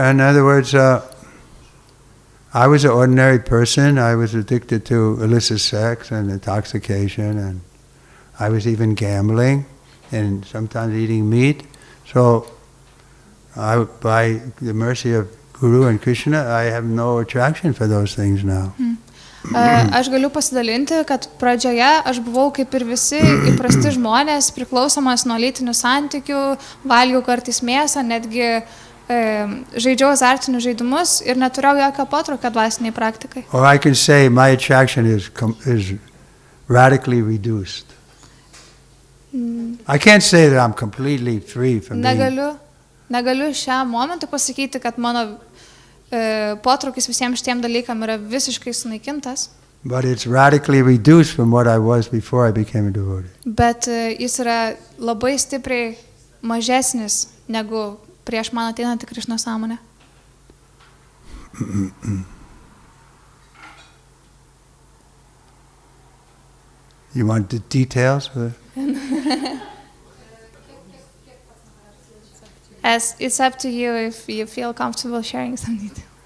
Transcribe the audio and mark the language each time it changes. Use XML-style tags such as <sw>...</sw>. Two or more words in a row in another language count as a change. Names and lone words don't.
<en>In other words, I was an ordinary person. I was addicted to illicit sex and intoxication, and I was even gambling and sometimes eating meat. So, by the mercy of Guru and Krishna, I have no attraction for those things now.</en> <lt>Aš galiu pasidalinti, kad pradžioje aš buvau kaip ir visi įprasti žmonės, priklausomas nuo lytinių santykių, valgiau kartais mėsą, netgi žaidžiau azartinius žaidimus ir neturėjau jokio potraukio dvasiniai praktikai.</lt> <en>Or I can say my attraction is radically reduced. I can't say that I'm completely free from</en> <lt>Negaliu šiam momentui pasakyti, kad mano potraukis visiems šitiem dalykam yra visiškai sunaikintas.</lt> <en>But it's radically reduced from what I was before I became a devotee.</en> <lt>Bet jis yra labai stipriai mažesnis negu prieš man ateinant į Krišnos sąmonę.</lt> <en>You want the details? As it's up to you if you feel comfortable sharing some details.</en>